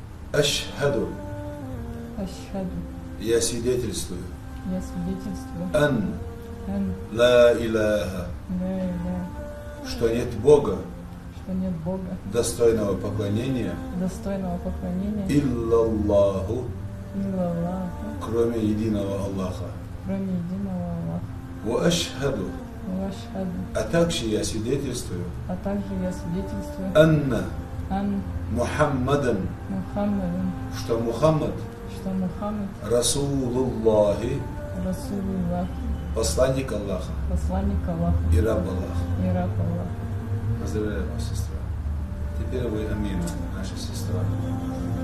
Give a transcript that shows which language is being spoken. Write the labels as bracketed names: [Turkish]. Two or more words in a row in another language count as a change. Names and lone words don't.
[Arabic] Ашхаду. Ашхаду. [Russian] Я свидетельствую. Я свидетельствую. [Arabic] Ан. Ан. لا إله. لا إله. [Russian] Что нет Бога, что нет Бога, достойного поклонения, иллаллаху, кроме единого Аллаха. [Arabic] وأشهد. [Russian] А также я свидетельствую. [Arabic] أن. محمدا. [Russian] Что Мухаммад. Расулуллахи. Посланник Аллаха. И раб Аллаха. Поздравляю вас, сестра. Теперь вы амина, наша сестра.